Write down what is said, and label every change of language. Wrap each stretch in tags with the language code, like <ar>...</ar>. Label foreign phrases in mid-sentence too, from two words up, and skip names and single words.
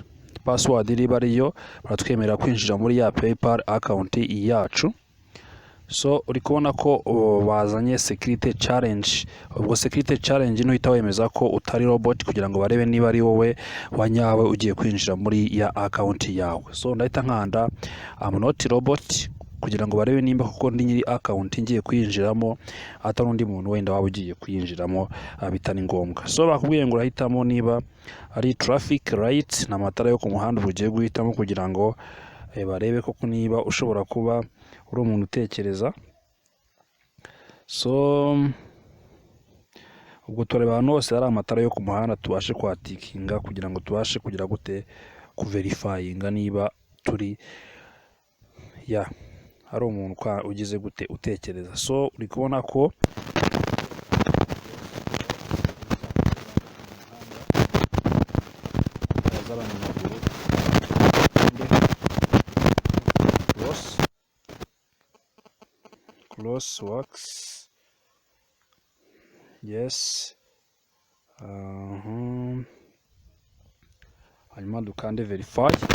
<rw>Password iriba ariyo, baratwemerera kwinjira muri ya PayPal account yacu. So uri kubona ko bazanye</rw> <en>security challenge.</en> <rw>Ubwo</rw> <en>security challenge</en> <rw>nuhita wemeza ko utari robot kugira ngo barebe niba ari wowe wanyawe ugiye kwinjira muri ya account yawe. So ndahita nkanda</rw> <en>I'm not robot</en> <rw>kugira ngo barebe nimba kuko ndi nyiri account ngiye kwinjiramo atari undi muntu wenda waba ugiye kwinjiramo bitani ngombwa. So bakubwiye ngo urahitamo niba ari</rw> <en>traffic light</en> <rw>na matara yo ku muhanda ugiye guhitamo kugira ngo barebe koko niba ushobora kuba uri umuntu utekereza. So ubwo tureba ahantu hose hari amatara yo ku muhanda tubashe kwatikinga kugira ngo tubashe kugira gute kuverifyinga niba turi hari umuntu ugize gute utekereza. So uri kubona ko</rw> <en>cross works. Yes,</en> <rw>hanyuma dukande verify.</rw>